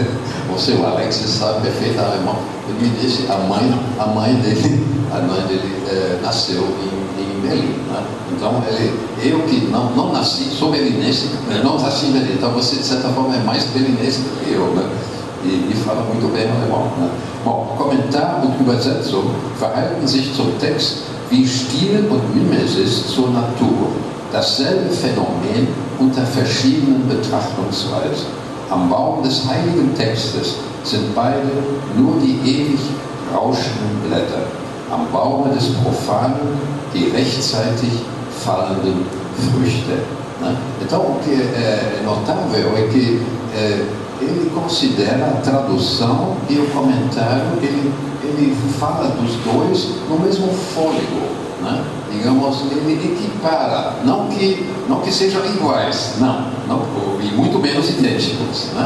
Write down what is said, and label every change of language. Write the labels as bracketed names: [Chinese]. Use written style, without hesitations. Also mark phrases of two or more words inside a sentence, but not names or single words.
[Portuguese] Você, o Alex, sabe perfeito alemão. Ele me disse, a mãe dele nasceu em Berlim, né? Então, eu que não nasci, sou berlinense, não nasci em Berlim, então você, de certa forma, é mais berlinense do que eu, né? E fala muito bem alemão, né? Bom, [German] Kommentar und Übersetzung verhalten sich zum Text wie Stil und Mimesis zur Natur. Dasselbe Phänomen unter verschiedenen Betrachtungsweisen. Am Baum des heiligen Textes sind beide nur die ewig rauschenden Blätter. am Baume des Profanen die rechtzeitig fallenden Früchte. [Portuguese] Né? Então, o que é notável é que ele considera a tradução e o comentário, ele fala dos dois no mesmo fôlego. Né? Digamos, ele equipara, não que sejam iguais, não, e muito menos idênticos, né?